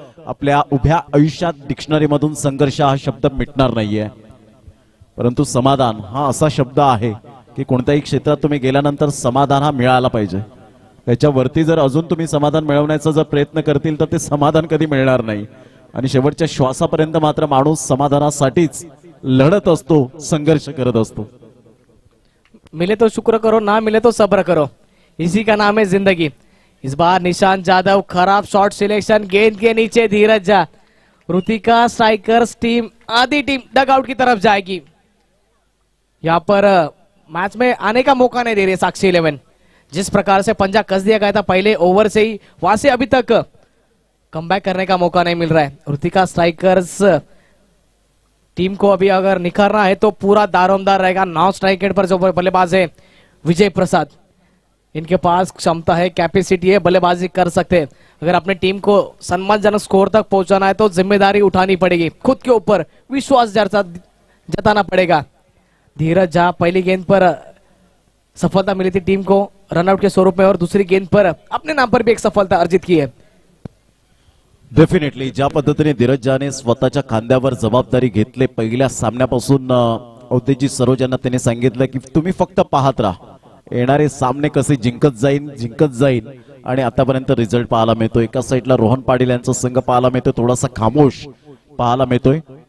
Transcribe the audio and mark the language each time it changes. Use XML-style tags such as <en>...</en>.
<mr>आपल्या उभ्या आयुष्यात डिक्शनरी मधून संघर्ष हा शब्द मिटणार नाहीये, परंतु समाधान हा असा शब्द आहे की कोणत्याही क्षेत्रात तुम्ही गेल्यानंतर समाधान हा मिळाला पाहिजे. त्याच्यावरती जर अजून तुम्ही समाधान मिळवण्याचा जर प्रयत्न करतील तर ते समाधान कधी मिळणार नाही. आणि शेवटच्या श्वासापर्यंत मात्र माणूस समाधानासाठीच लढत असतो, संघर्ष करत असतो.</mr> <hi>मिले तो शुक्र करो, ना मिले तो सब्र करो, इसी का नाम है जिंदगी. इस बार निशांत जाधव खराब शॉट सिलेक्शन. गेंद के नीचे धीरज झा. ऋतिका स्ट्राइकर्स टीम आधी टीम डगआउट की तरफ जाएगी. यहाँ पर मैच में आने का मौका नहीं दे रही साक्षी 11. जिस प्रकार से पंजा कस दिया गया था पहले ओवर से ही, वहां से अभी तक कमबैक करने का मौका नहीं मिल रहा है. ऋतिका स्ट्राइकर्स टीम को अभी अगर निखारना है तो पूरा दारोमदार रहेगा. 9 स्ट्राइक रेट पर जो बल्लेबाज है विजय प्रसाद, इनके पास क्षमता है, कैपेसिटी है, बल्लेबाजी कर सकते हैं. अगर अपने टीम को सम्मानजनक स्कोर तक पहुंचाना है तो जिम्मेदारी उठानी पड़ेगी. खुद के ऊपर विश्वास जताना पड़ेगा. धीरज झा पहली गेंद पर सफलता मिली थी टीम को रनआउट के स्वरूप में और दूसरी गेंद पर अपने नाम पर भी एक सफलता अर्जित की है.</hi> <mr>डेफिनेटली ज्या पद्धतीने धीरज झाने स्वतःच्या खांद्यावर जबाबदारी घेतले पहिल्या सामन्यापासून औतेजी सरोजांना त्याने सांगितलं की तुम्ही फक्त पाहत राहा, येणारे सामने कसे जिंकत जाईन आणि आतापर्यंत रिझल्ट पाहायला मिळतोय. एका साईडला रोहन पाटील यांचा संघ पाहायला मिळतोय, थोडासा खामोश पाहायला मिळतोय.</mr>